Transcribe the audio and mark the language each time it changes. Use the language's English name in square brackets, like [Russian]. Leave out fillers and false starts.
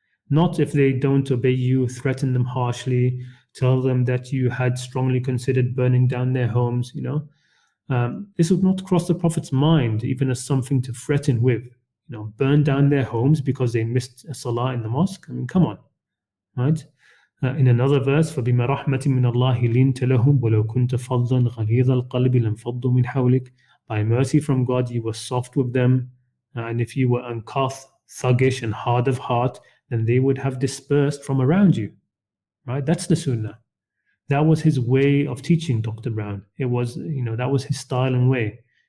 [English] Not if they don't obey you, threaten them harshly, tell them that you had strongly considered burning down their homes. This would not cross the Prophet's mind even as something to threaten with. Burn down their homes because they missed a salah in the mosque. Come on, right? In another verse, [Arabic] فَبِمَا رَحْمَةٍ مِّنَ اللَّهِ لِنْتَ لَهُمْ وَلَوْ كُنْتَ فَظًّا غَلِيظَ الْقَلْبِ لَانفَضُّوا مِنْ حَوْلِكَ. [English] By mercy from God, you were soft with them, and if you were uncuffed, thuggish, and hard of heart, then they would have dispersed from around you. Right? That's the Sunnah. That was his way of teaching, Dr. Brown. It was, that was his style and way.